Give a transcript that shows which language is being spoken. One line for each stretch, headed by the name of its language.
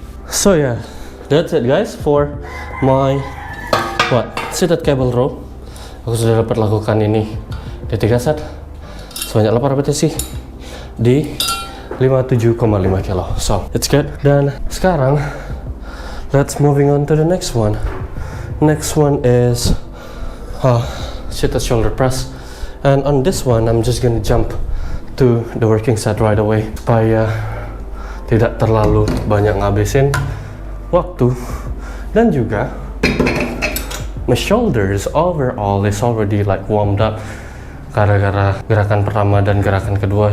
English: So yeah, that's it guys for my seated cable row.
Indonesian: Aku sudah dapat lakukan ini di 3 set sebanyak 8 repetisi di 57,5 kilo.
English: So it's good.
Indonesian: Dan sekarang
English: let's moving on to the next one. Next one is seated shoulder press, and on this one I'm just gonna jump to the working set right away
Indonesian: supaya tidak terlalu banyak ngabisin waktu, dan juga
English: my shoulders overall is already like warmed up
Indonesian: gara-gara gerakan pertama dan gerakan kedua.